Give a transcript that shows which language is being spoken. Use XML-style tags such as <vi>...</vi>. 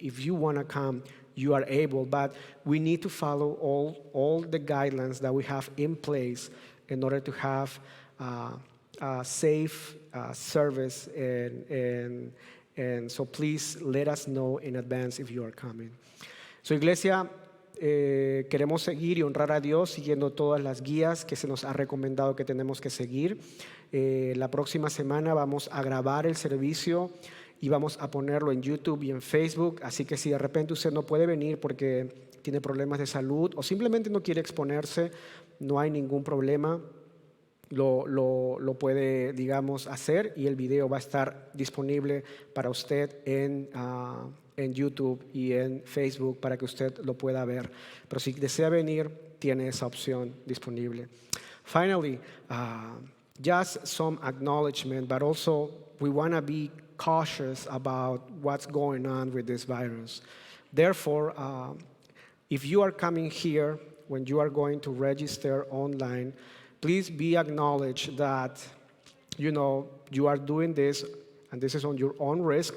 <en>If you want to come, you are able, but we need to follow all the guidelines that we have in place in order to have a safe service and so please let us know in advance if you are coming.</en> <es>So, Iglesia, queremos seguir y honrar a Dios siguiendo todas las guías que se nos ha recomendado que tenemos que seguir. La próxima semana vamos a grabar el servicio y vamos a ponerlo en YouTube y en Facebook. Así que si de repente usted no puede venir porque tiene problemas de salud o simplemente no quiere exponerse, no hay ningún problema. Lo puede, hacer y el video va a estar disponible para usted en YouTube y en Facebook para que usted lo pueda ver. Pero si desea venir, tiene esa opción disponible.</es> <en>Finally, just some acknowledgement, but also we want to be cautious about what's going on with this virus. Therefore, if you are coming here, when you are going to register online, please be acknowledged that, you are doing this, and this is on your own risk.</en>